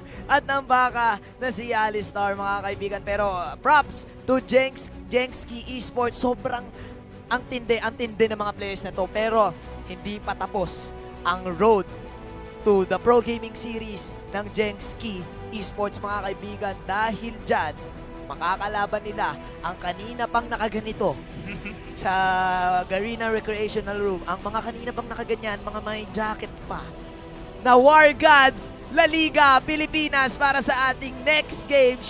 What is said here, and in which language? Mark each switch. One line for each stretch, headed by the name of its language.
Filipino: At ng baka na si Alistar, mga kaibigan.
English: Pero props to JSKI Esports.
Filipino: Sobrang ang tindi ng mga players na to. Pero hindi pa tapos ang road to the Pro Gaming Series ng JSKI Esports, mga kaibigan, dahil dyan makakalaban nila ang kanina pang nakaganito sa Garena Recreational Room, ang mga kanina pang nakaganyan, mga may jacket pa na War Gods La Liga Pilipinas para sa ating next game.